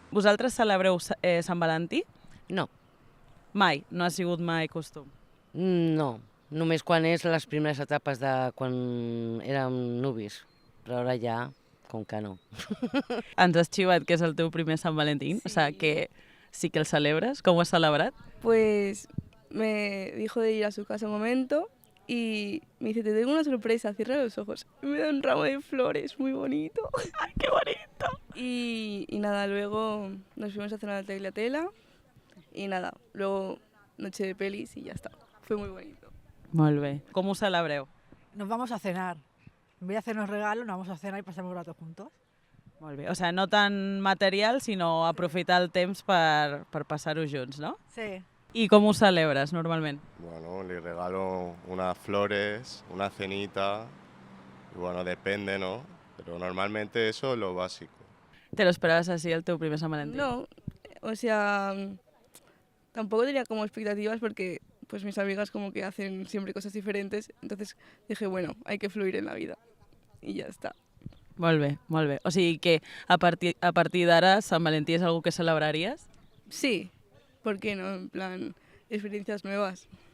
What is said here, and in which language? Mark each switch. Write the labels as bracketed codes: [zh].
[ca] Vosaltres celebreu Sant Valentí? No. Mai? No ha sigut mai costum? No. Només quan és les primeres etapes de quan érem nuvis. Però ara ja, com que no. Ens has xivat que és el teu primer Sant Valentín? Sí. O sea, que sí que el celebres. Com ho has celebrat? [es] Pues me dijo de ir a su casa un momento y me dice, te tengo una sorpresa, cierra los ojos. Y me da un ramo de flores muy bonito. ¡Ay, qué bonito! Y nada, luego nos fuimos a cenar al Tagliatella y nada, luego noche de pelis y ya está. Fue muy bonito. [ca] Molt bé. Com ho celebreu? [es] Nos vamos a cenar. En vez de hacernos regalos, nos vamos a cenar y pasamos un rato juntos. [ca] Molt bé. O sea, no tan material, sinó aprofitar el temps per passar-ho junts, no? Sí. I com ho celebres normalment? [es] Bueno, le regalo unas flores, una cenita, y bueno, depende, ¿no? Pero normalmente eso es lo básico. ¿Te lo esperabas así [ca] el teu primer [es] Sant Valentín? No, o sea, tampoco tenía como expectativas porque pues mis amigas como que hacen siempre cosas diferentes, entonces dije, bueno, hay que fluir en la vida y ya está. [ca] Molt bé, molt bé. O sigui que a partir d'ara Sant Valentí és algo que celebraries? [es] Sí, ¿por qué no? En plan, experiencias nuevas.